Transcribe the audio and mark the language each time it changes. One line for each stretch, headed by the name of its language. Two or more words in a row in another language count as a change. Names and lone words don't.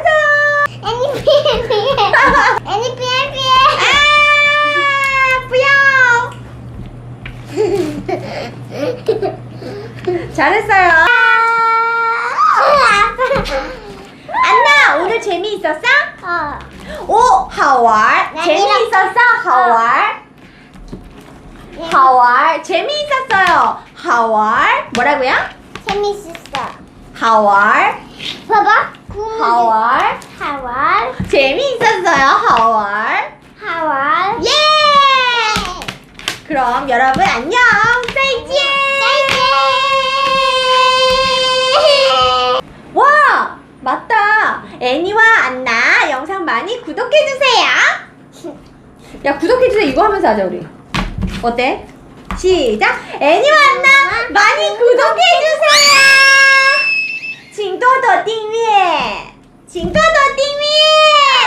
Korean: 애니 피해 피해. 애니 피해 피해. 잘했어요. 안나, 오늘 재미있었어? 오,
Chinese: 好玩. 재미있었어? 好玩. 好玩.
Korean: 재미있었어요. 好玩. 뭐라고요? 재밌었어.
Chinese: 好玩.
Korean: 봐봐.
Chinese: 好玩. 하왈.
Korean: 재미있었어요.
Chinese: 好玩. 하왈.
Korean: 예! 그럼 여러분 안녕.
Chinese: 再见.
Korean: 와, 맞다. 애니와 안나 영상 많이 구독해주세요. 야, 구독해주세요. 이거 하면서 하자, 우리. 어때? 시작. 애니와 안나 많이 구독해주세요.
Chinese: 请多多订阅，请多多订阅。